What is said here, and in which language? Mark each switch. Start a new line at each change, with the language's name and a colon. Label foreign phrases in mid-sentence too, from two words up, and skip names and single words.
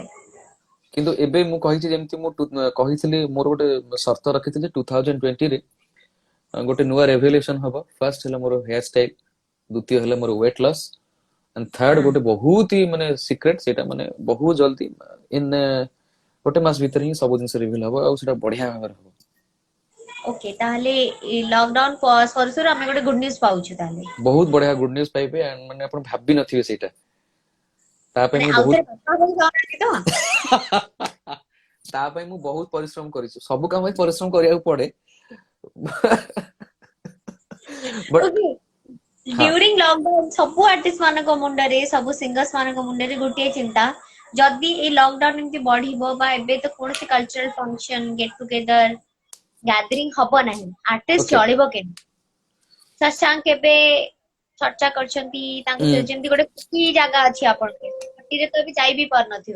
Odia: କିନ୍ତୁ ଏବେ ମୁଁ କହିଛି ଯେମିତି ମୁଁ କହିଥିଲି ମୋର ଗୋଟେ ସର୍ତ୍ତ ରଖିଥିଲି 2020 ରେ ଗୋଟେ ନୂଆ ରେଭଲ୍ୟୁସନ ହବ ଫାର୍ଷ୍ଟ ହେଲା ମୋର
English: hair style
Odia: ଦ୍ୱିତୀୟ ହେଲା ମୋର
English: weight loss and third
Odia: ଗୋଟେ ବହୁତ ହି ମାନେ ସିକ୍ରେଟ ସେଇଟା ମାନେ ବହୁତ ଜଲ୍ଦି ଇନ ଗୋଟେ ମାସ ଭିତରେ ହିଁ ସବୁ ଜିନିଷ ରିଭିଲ ହବ ଆଉ ସେଟା ବଢିଆ ଭାବରେ ହବ ओके ताहले
English: lockdown sir sir
Odia: ଆମେ ଗୋଟେ
English: good news
Odia: ପାଉଛୁ ତାହେଲେ ବହୁତ ବଢିଆ
English: good news
Odia: ପାଇବେ and ମାନେ ଆପଣ ଭାବି ନଥିବେ ସେଇଟା ତା ପାଇଁ ମାନେ ମୁଁ ବହୁତ ଆଉଥରେ କଥା ହବାକୁ ଚାହୁଁନାହାନ୍ତି ତ ତା ପାଇଁ ମୁଁ ବହୁତ ପରିଶ୍ରମ କରିଛି ସବୁ କାମ ପାଇଁ ପରିଶ୍ରମ କରିବାକୁ ପଡେ ବଟ ओके ହଁ
English: during lockdown
Odia: ସବୁ ଆର୍ଟିଷ୍ଟ ମାନଙ୍କ ମୁଣ୍ଡରେ ସବୁ ସିଙ୍ଗର୍ସ ମାନଙ୍କ ମୁଣ୍ଡରେ ଗୋଟିଏ ଚିନ୍ତା ଯଦି ଏଇ ଲକଡାଉନ ଏମିତି ବଢିବ ବା ଏବେ ତ କୌଣସି
English: cultural function get together gathering
Odia: ହବ ନାହିଁ ଆର୍ଟିଷ୍ଟ ଓକେ ଚଳିବ କେମିତି ଶଶାଙ୍କ କେବେ ଚର୍ଚ୍ଚା କରିଛନ୍ତି ତାଙ୍କ ସହିତ ଯେମିତି ଗୋଟେ ଖୁସି ଜାଗା ଅଛି ଆପଣଙ୍କ ଛୁଟିରେ ତ ଏବେ ଯାଇ ବି ପାରୁନଥିବେ